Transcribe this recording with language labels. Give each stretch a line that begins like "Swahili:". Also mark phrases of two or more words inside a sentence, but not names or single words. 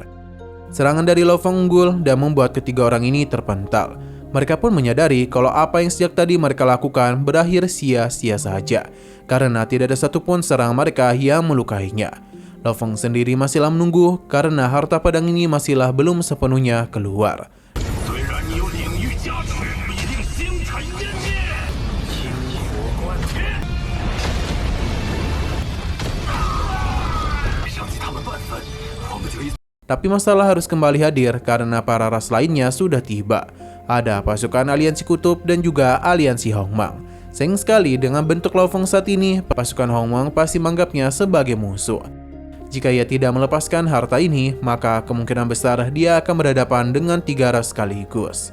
Indonesian: Serangan dari Lo Feng unggul dan membuat ketiga orang ini terpental. Mereka pun menyadari kalau apa yang sejak tadi mereka lakukan berakhir sia-sia saja, karena tidak ada satupun serang mereka yang melukainya. Lo Feng sendiri masihlah menunggu karena harta pedang ini masihlah belum sepenuhnya keluar.
Chinese: 虽然你有领域加持，必定星辰湮灭，星火贯天。上级他们半分，我们就一。
Indonesian: Tapi masalah harus kembali hadir karena para ras lainnya sudah tiba. Ada pasukan aliansi kutub dan juga aliansi Hongmang. Sayang sekali dengan bentuk Lo Feng saat ini, pasukan Hongmang pasti menganggapnya sebagai musuh. Jika ia tidak melepaskan harta ini, maka kemungkinan besar dia akan berhadapan dengan tiga ras sekaligus.